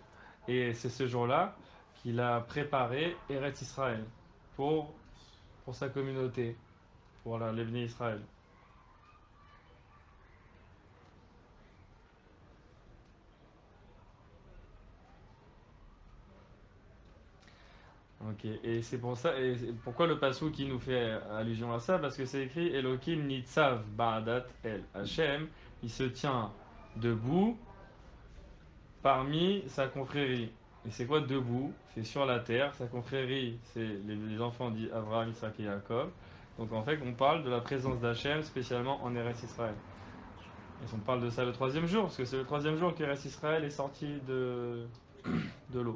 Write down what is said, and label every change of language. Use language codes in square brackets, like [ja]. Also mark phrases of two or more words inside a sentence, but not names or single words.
[fr] Et c'est ce jour-là qu'il a préparé Eretz Israël pour, pour sa communauté, pour les Bnei Israël. Ok, et c'est pour ça, et pourquoi le passou qui nous fait allusion à ça? Parce que c'est écrit [he] אלוהים ניצב בעדת אל השם, [fr] il se tient debout parmi sa confrérie. Et c'est quoi debout? C'est sur la terre. Sa confrérie, c'est les enfants d'Abraham, Isaac et Jacob. Donc en fait, on parle de la présence d'Hachem, spécialement en Eretz Israël. Et on parle de ça le troisième jour, parce que c'est le troisième jour qu'Eretz Israël est sorti de l'eau.